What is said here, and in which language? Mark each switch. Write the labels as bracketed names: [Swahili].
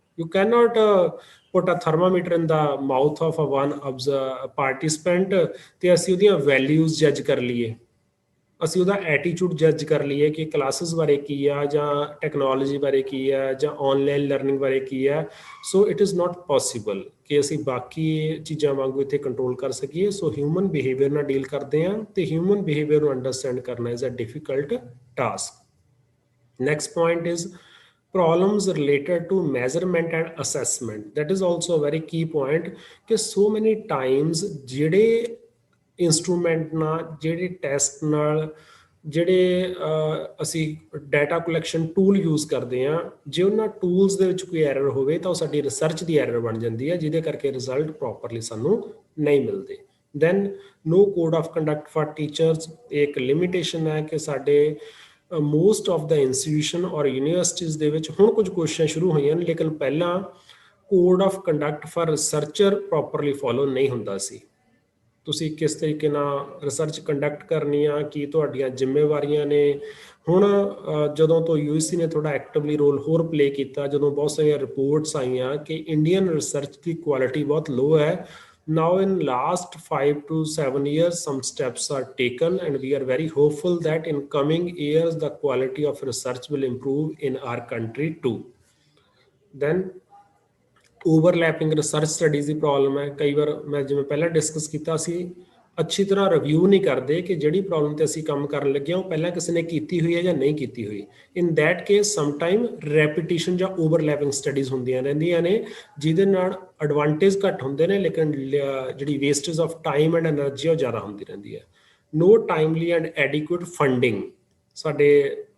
[English] You cannot put a thermometer in the mouth of a one participant [Punjabi] ਤੇ ਅਸੀਂ ਉਹਦੀਆਂ values ਜੱਜ ਕਰ ਲਈਏ, ਅਸੀਂ ਉਹਦਾ ਐਟੀਟਿਊਡ ਜੱਜ ਕਰ ਲਈਏ ਕਿ ਕਲਾਸਿਸ ਬਾਰੇ ਕੀ ਆ, ਜਾਂ ਟੈਕਨੋਲੋਜੀ ਬਾਰੇ ਕੀ ਆ, ਜਾਂ ਆਨਲਾਈਨ ਲਰਨਿੰਗ ਬਾਰੇ ਕੀ ਆ। [English] so it is not possible [Punjabi] ਕਿ ਅਸੀਂ ਬਾਕੀ ਚੀਜ਼ਾਂ ਵਾਂਗੂ ਇੱਥੇ ਕੰਟਰੋਲ ਕਰ ਸਕੀਏ। ਸੋ ਹਿਊਮਨ ਬਿਹੇਵੀਅਰ ਨਾਲ ਡੀਲ ਕਰਦੇ ਹਾਂ, ਤੇ ਹਿਊਮਨ ਬਿਹੇਵੀਅਰ ਨੂੰ ਅੰਡਰਸਟੈਂਡ ਕਰਨਾ [English] Is a difficult task. Next point is problems related to measurement and assessment। That is also a very key point [Punjabi] ਕਿ [English] so many times [Punjabi] ਜਿਹੜੇ ਇੰਸਟਰੂਮੈਂਟ ਨਾਲ, ਜਿਹੜੇ ਟੈਸਟ ਨਾਲ, ਜਿਹੜੇ ਅਸੀਂ ਡਾਟਾ ਕਲੈਕਸ਼ਨ ਟੂਲ ਯੂਜ਼ ਕਰਦੇ ਹਾਂ, ਜੇ ਉਹਨਾਂ ਟੂਲਸ ਦੇ ਵਿੱਚ ਕੋਈ ਐਰਰ ਹੋਵੇ ਤਾਂ ਉਹ ਸਾਡੀ ਰਿਸਰਚ ਦੀ ਐਰਰ ਬਣ ਜਾਂਦੀ ਹੈ, ਜਿਹਦੇ ਕਰਕੇ ਰਿਜ਼ਲਟ ਪ੍ਰੋਪਰਲੀ ਸਾਨੂੰ ਨਹੀਂ ਮਿਲਦੇ। [English] then no code of conduct for teachers, [Punjabi] ਇੱਕ ਲਿਮਿਟੇਸ਼ਨ ਹੈ ਕਿ ਸਾਡੇ ਮੋਸਟ ਆਫ ਦਾ ਇੰਸਟੀਟਿਊਸ਼ਨ ਔਰ ਯੂਨੀਵਰਸਿਟੀਜ਼ ਦੇ ਵਿੱਚ ਹੁਣ ਕੁਝ ਕੋਸ਼ਿਸ਼ਾਂ ਸ਼ੁਰੂ ਹੋਈਆਂ ਨੇ, ਲੇਕਿਨ ਪਹਿਲਾਂ code of conduct for researcher properly follow ਨਹੀਂ ਹੁੰਦਾ ਸੀ। ਤੁਸੀਂ ਕਿਸ ਤਰੀਕੇ ਨਾਲ ਰਿਸਰਚ ਕੰਡਕਟ ਕਰਨੀ ਆ, ਕੀ ਤੁਹਾਡੀਆਂ ਜ਼ਿੰਮੇਵਾਰੀਆਂ ਨੇ। ਹੁਣ ਜਦੋਂ ਤੋਂ UGC ਨੇ ਥੋੜਾ ਐਕਟਿਵਲੀ ਰੋਲ ਹੋਰ ਪਲੇ ਕੀਤਾ, ਜਦੋਂ ਬਹੁਤ ਸਾਰੀਆਂ ਰਿਪੋਰਟਸ ਆਈਆਂ ਕਿ ਇੰਡੀਅਨ ਰਿਸਰਚ ਦੀ ਕੁਆਲਿਟੀ ਬਹੁਤ ਲੋ ਹੈ, [English] now in last 5 to 7 years some steps are taken and we are very hopeful that in coming years the quality of research will improve in our country too। [Punjabi] then overlapping research studies ਦੀ problem ਹੈ। ਕਈ ਵਾਰ ਮੈਂ ਜਿਵੇਂ ਪਹਿਲਾਂ discuss ਕੀਤਾ ਸੀ, ਅੱਛੀ ਤਰ੍ਹਾਂ review ਨਹੀਂ ਕਰਦੇ ਕਿ ਜਿਹੜੀ ਪ੍ਰੋਬਲਮ ਤੇ ਅਸੀਂ ਕੰਮ ਕਰਨ ਲੱਗੇ ਹਾਂ ਉਹ ਪਹਿਲਾਂ ਕਿਸੇ ਨੇ ਕੀਤੀ ਹੋਈ ਹੈ ਜਾਂ ਨਹੀਂ ਕੀਤੀ ਹੋਈ। [English] in that case sometime [Punjabi] repetition ਜਾਂ ਓਵਰਲੈਪਿੰਗ ਸਟੱਡੀਜ਼ ਹੁੰਦੀਆਂ ਰਹਿੰਦੀਆਂ ਨੇ, ਜਿਹਦੇ ਨਾਲ ਐਡਵਾਂਟੇਜ ਘੱਟ ਹੁੰਦੇ ਨੇ, ਲੇਕਿਨ ਜਿਹੜੀ wastage of time and energy ਉਹ ਜ਼ਿਆਦਾ ਹੁੰਦੀ ਰਹਿੰਦੀ ਹੈ। [English] no timely and adequate funding, [Punjabi] ਸਾਡੇ